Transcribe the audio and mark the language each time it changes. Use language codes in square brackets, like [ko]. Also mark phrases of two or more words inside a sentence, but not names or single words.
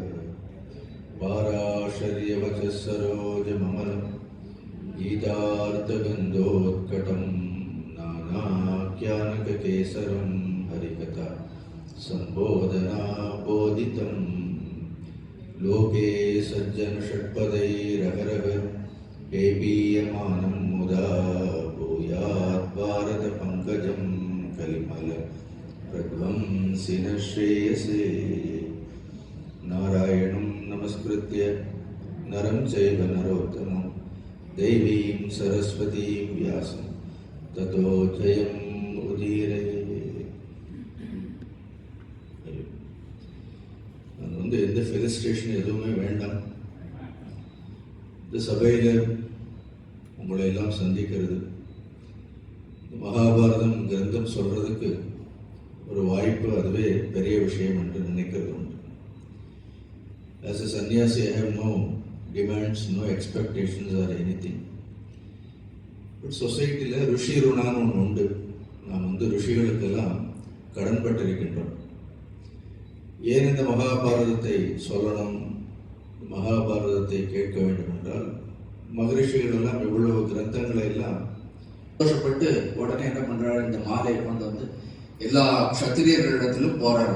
[sa] पाराशर्यवचः सरोजममलं गीतार्थगन्धोत्कटं नानाख्यानककेसरं हरिकथा सम्बोधना बोधितं लोके सज्जनषट्पदैरहरः पेपीयमानं मुदा भूयात् भारतपङ्कजं कलिमल प्रध्वंसिनः श्रेयसे। नारायणं नमस्कृत्य नरं चैव नरोत्तमं देवीं सरस्वतीं व्यासं ततो जयम् उदीरये। [ta] எந்த ஃபெலிசிட்டேஷன் எதுவுமே வேண்டாம். இந்த சபையில் உங்களை எல்லாம் சந்திக்கிறது, மகாபாரதம் கிரந்தம் சொல்றதுக்கு ஒரு வாய்ப்பு, அதுவே பெரிய விஷயம் என்று நினைக்கிறது உண்டு. [en] As a sannyasi, I have no demands, no expectations or anything. [ta] But சொசைட்டியில் ரிஷி ருணான்னு ஒன்று உண்டு. நாம் ரிஷிகளுக்கெல்லாம் கடன்பட்டிருக்கின்றோம். ஏன் இந்த மகாபாரதத்தை சொல்லணும், மகாபாரதத்தை கேட்க வேண்டும் என்றால், மகரிஷிகள் எல்லாம் இவ்வளவு கிரந்தங்களை எல்லாம் சந்தோஷப்பட்டு உடனே என்ன பண்றாரு, இந்த மாலையை கொண்டு வந்து எல்லா க்ஷத்திரியர்களிடத்திலும் போறாரு.